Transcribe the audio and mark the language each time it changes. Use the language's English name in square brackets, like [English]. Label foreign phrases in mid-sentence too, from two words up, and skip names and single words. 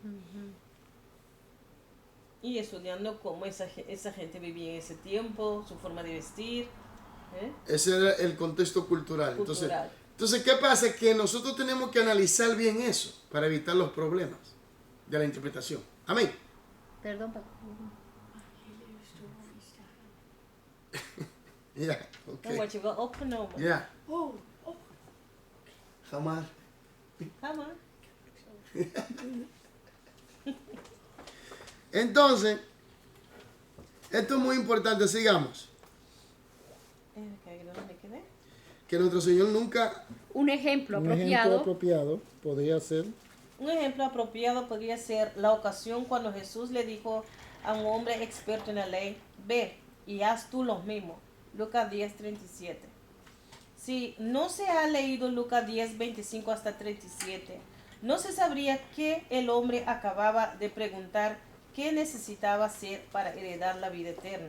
[Spanish] Y estudiando cómo esa gente vivía en ese tiempo, su forma de vestir. Ese era el contexto cultural. Entonces, ¿qué pasa? Que nosotros tenemos que analizar bien eso para evitar los problemas de la interpretación. Amén. Perdón, papá. [English] Yeah, okay. [Dutch] Wat je wel opgenomen. [English] Yeah. Jamás. [Dutch] Ga maar. [Spanish] Entonces, esto es muy importante, sigamos. [Dutch] Even kijken, dan ben ik er. [Spanish] Que nuestro Señor nunca, Un ejemplo Un ejemplo apropiado. apropiado podría ser Un ejemplo apropiado podría ser la ocasión cuando Jesús le dijo a un hombre experto en la ley, ve y haz tú lo mismo. Lucas 10:37. Si no se ha leído Lucas 10:25 hasta 37, no se sabría que el hombre acababa de preguntar qué necesitaba hacer para heredar la vida eterna.